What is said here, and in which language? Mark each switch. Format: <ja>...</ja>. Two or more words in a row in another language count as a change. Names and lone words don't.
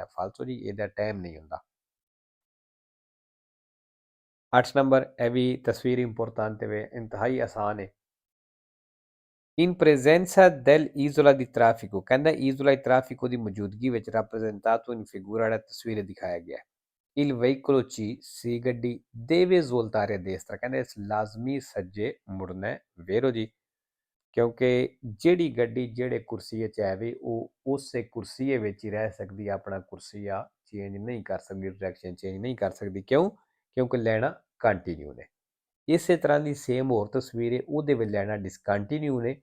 <pa>ਫਾਲਸੋ ਜੀ ਇਹਦਾ ਟਾਈਮ ਨਹੀਂ ਹੁੰਦਾ। 8 ਨੰਬਰ, ਇਹ ਵੀ ਤਸਵੀਰ ਇੰਪੋਰਟੈਂਟ ਹੈ ਇੰਤਹਾਈ ਆਸਾਨ ਹੈ</pa> <it>in presenza dell'isola di traffico</it> <pa>ਕਹਿੰਦਾ</pa> <it>isola di traffico</it> <pa>ਦੀ ਮੌਜੂਦਗੀ ਵਿੱਚ</pa> <it>rappresentato in figura</it> <pa>ਜਿਹੜਾ ਤਸਵੀਰ ਦਿਖਾਇਆ ਗਿਆ</pa> <it>il veicolo C</it> <pa>ਸੀ ਗੱਡੀ</pa> <it>deve svoltare a destra</it> <pa>ਕਹਿੰਦਾ ਇਸ ਲਾਜ਼ਮੀ ਸੱਜੇ ਮੁੜਨਾ ਹੈ। ਵੇਰੋ ਜੀ ਕਿਉਂਕਿ ਜਿਹੜੀ ਗੱਡੀ ਜਿਹੜੇ ਕੁਰਸੀ 'ਚ ਆਵੇ ਉਹ ਉਸੇ ਕੁਰਸੀ ਵਿੱਚ ਹੀ ਰਹਿ ਸਕਦੀ, ਆਪਣਾ ਕੁਰਸੀਆ ਚੇਂਜ ਨਹੀਂ ਕਰ ਸਕਦੀ, ਡਾਇਰੈਕਸ਼ਨ ਚੇਂਜ ਨਹੀਂ ਕਰ ਸਕਦੀ। ਕਿਉਂ? ਕਿਉਂਕਿ ਲੈਣਾ ਕੰਟੀਨਿਊ ਨੇ। ਇਸੇ ਤਰ੍ਹਾਂ ਦੀ ਸੇਮ ਹੋਰ ਤਸਵੀਰ ਹੈ ਉਹਦੇ ਵਿੱਚ ਲੈਣਾ ਡਿਸਕੰਟੀਨਿਊ ਨੇ।</pa>